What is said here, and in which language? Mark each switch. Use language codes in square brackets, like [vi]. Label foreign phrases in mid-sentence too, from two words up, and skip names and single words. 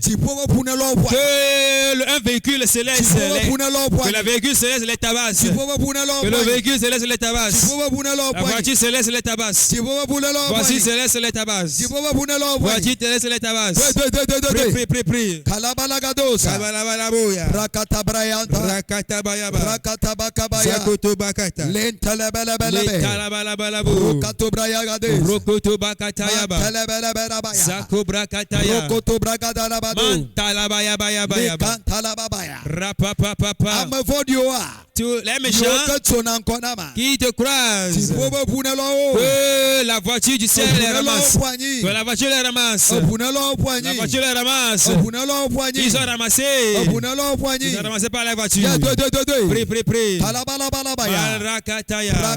[fr] Que un véhicule céleste. Que le véhicule céleste les tabasse. Que le véhicule céleste les tabasse. La voiture céleste les tabasse. Voici céleste les tabasse. Voiture céleste les tabasse. Prie. Zakoto bakata. Rokoto bakata yaba. Zako brakata ya. Mantalabaya baya baya. Rapapapapa. Tous les méchants qui te croisent. Que la voiture du ciel les ramasse. Que la voiture les ramasse. La voiture les ramasse. Ils sont ramassés. Ils sont ramassés par la voiture. Prie. Barakataya.